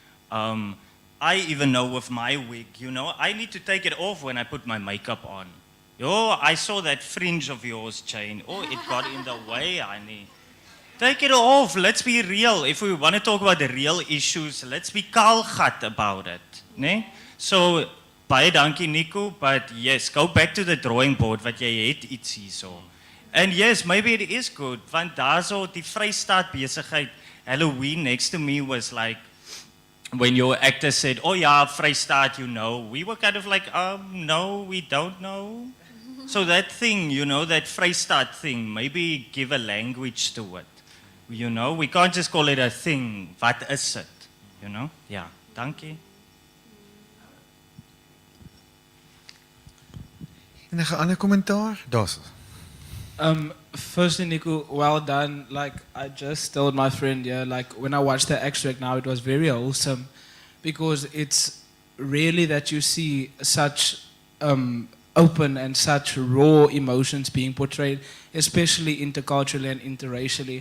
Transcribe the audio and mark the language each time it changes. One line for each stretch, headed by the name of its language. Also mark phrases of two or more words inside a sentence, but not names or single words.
English: I even know with my wig, you know, I need to take it off when I put my makeup on. Oh, I saw that fringe of yours, Jane. Oh, it got in the way, honey. Take it off. Let's be real. If we want to talk about the real issues, let's be kaalgat about it.
Afrikaans: Nee? So, baie dankie Nico,
English: but yes, go back to the drawing board
Afrikaans: wat jy het iets hierso.
English: And yes, maybe it is good,
Afrikaans: want daarso die Vrystaat besigheid,
English: Halloween next to me was like, when your actor said, oh yeah, Vrystaat, you know, we were kind of like, no, we don't know. So that thing, you know, that Vrystaat thing, maybe give a language to it. You know, we can't just call it a thing. Wat is it? You know? Yeah.
Afrikaans: Dankie. Enige ander kommentaar? Daar's.
English: Firstly, Nico, well done. Like, I just told my friend, yeah, like, when I watched the extract now, it was very wholesome because it's rarely that you see such open and such raw emotions being portrayed, especially interculturally and interracially.